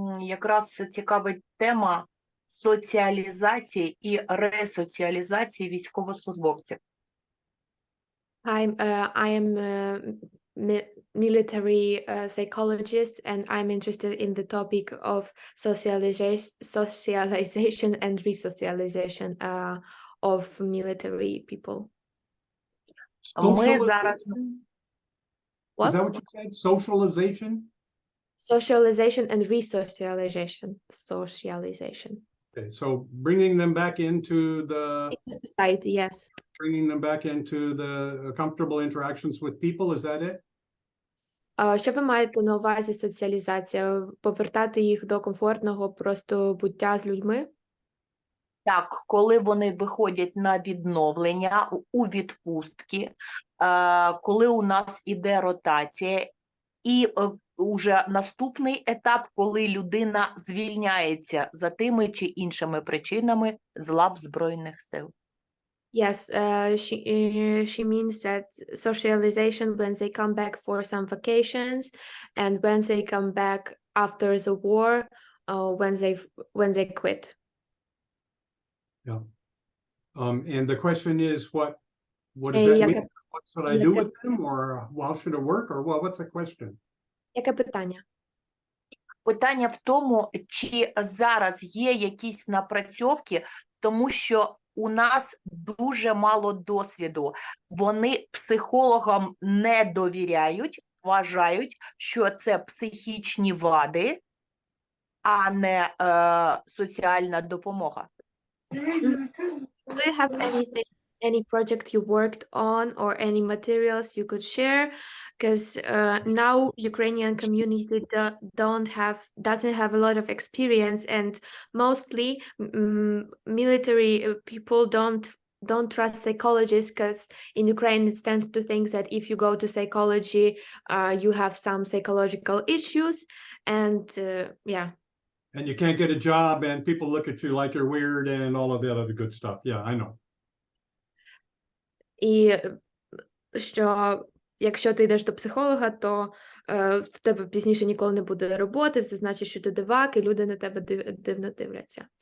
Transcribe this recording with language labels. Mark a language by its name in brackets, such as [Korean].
[Ukrainian] Якраз цікавить тема соціалізації і ресоціалізації військовослужбовців. [English] I am military psychologist, and I'm interested in the topic of socialization and resocialization of military people. [Ukrainian] Ми зараз... [English] What? Is that what you said? Socialization? Socialization and resocialization. Socialization. Okay, so bringing them back into the Society, yes. Bringing them back into the comfortable interactions with people, is that it? [Ukrainian] Що ви маєте на увазі соціалізація? Повертати їх до комфортного просто буття з людьми? Так, коли вони виходять на відновлення, у відпустки, коли у нас іде ротація, і уже наступний етап, коли людина звільняється за тими чи іншими причинами з лав Збройних сил. [English] Yes, she means that socialization when they come back for some vacations, and when they come back after the war, when they quit. Yeah. And the question is, what What does that [Ukrainian] Яке, [English] mean? What should I do [Ukrainian] яке, [English] with them, or how should it work, or what's the question? [Ukrainian] яке питання? Питання в тому, чи зараз є якісь напрацьовки, тому що у нас дуже мало досвіду. Вони психологам не довіряють, вважають, що це психічні вади, а не соціальна допомога. [English] Do you have any project you worked on or any materials you could share? Because now Ukrainian community doesn't have a lot of experience, and mostly military people don't trust psychologists, because in Ukraine it stands to think that if you go to psychology, you have some psychological issues, and yeah. And you can't get a job, and people look at you like you're weird, and all of that other good stuff. Yeah, I know. [Ukrainian] І що якщо ти йдеш до психолога, то в тебе пізніше ніколи не буде роботи, це значить, що ти дивак, і люди на тебе дивно дивляться.